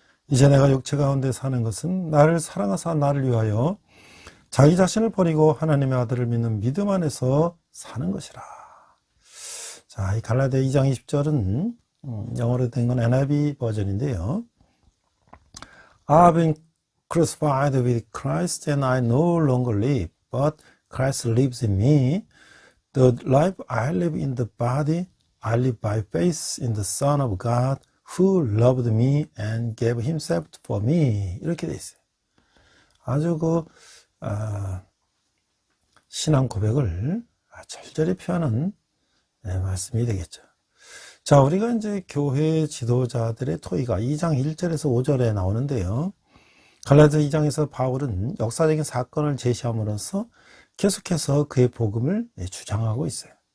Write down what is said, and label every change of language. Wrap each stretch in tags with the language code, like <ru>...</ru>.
<ko>이제 내가 육체 가운데 사는 것은 나를 사랑하사 나를 위하여 자기 자신을 버리고 하나님의 아들을 믿는 믿음 안에서 사는 것이라. 자, 이 갈라디아 2장 20절은 영어로 된 건 NIV 버전인데요.</ko> <en>I've been crucified with Christ and I no longer live, but Christ lives in me. The life I live in the body, I live by faith in the Son of God who loved me and gave himself for me.</en> <ko>이렇게 돼 있어요. 아주 신앙 고백을 절절히 표하는 말씀이 되겠죠. 자, 우리가 이제 교회 지도자들의 토의가 2장 1절에서 5절에 나오는데요. 갈라디아 2장에서 바울은 역사적인 사건을 제시함으로써 계속해서 그의 복음을 주장하고 있어요.</ko>